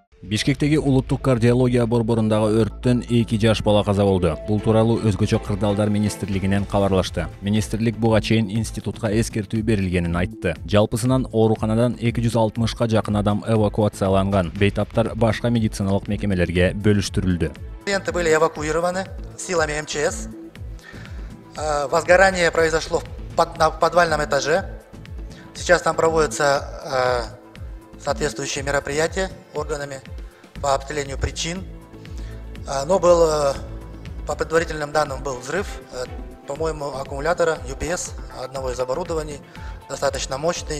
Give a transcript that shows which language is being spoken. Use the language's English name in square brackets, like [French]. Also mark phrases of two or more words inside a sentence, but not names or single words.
[Kyrgyz] Бишкектеги улуттук кардиология борборундагы өрттөн 2 жаш бала каза болду. Бул тууралуу Өзгөчө кырдаалдар министрлигинен кабарлашты. Министрлик буга чейин институтка эскертүү берилгенин айтты. Жалпысынан ооруканадан 260га жакын адам эвакуацияланган. Бейтаптар башка медициналык мекемелерге бөлүштүрүлдү. [Russian] Пациенты были эвакуированы силами МЧС. Возгорание произошло на подвальном этаже. Сейчас там проводятся соответствующие мероприятия органами по определению причин. Но по предварительным данным, был взрыв, по-моему, аккумулятора UPS, одного из оборудований, достаточно мощный.